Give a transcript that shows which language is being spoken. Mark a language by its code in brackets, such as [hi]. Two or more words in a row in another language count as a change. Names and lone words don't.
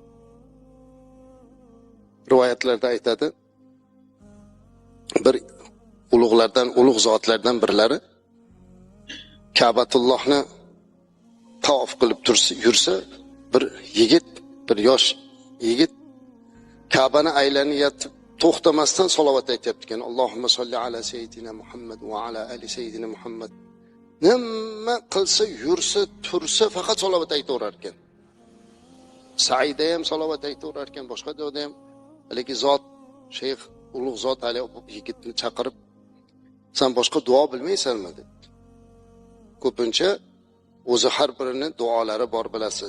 [uz] Rivoyatlarda aytadi, bir ulug' zotlardan birlari Ka'batullohni tavof qilib yursa, bir yigit, bir yosh yigit Ka'bani aylanib to'xtamasdan salovat aytayapti ekan. [ar] اللهم صل على سيدنا محمد وعلى آل سيدنا محمد. [uz] Nima qilsa, yursa, tursa faqat salovat aytaverar ekan. Saida ham salovat aytaverar ekan, boshqa joyda ham. Lekin zot, shayx, ulug' zot hali yigitni chaqirib, "Sen boshqa duo bilmaysanmi?" dedi. Ko'pincha o'zi har birini duolari bor bilasiz.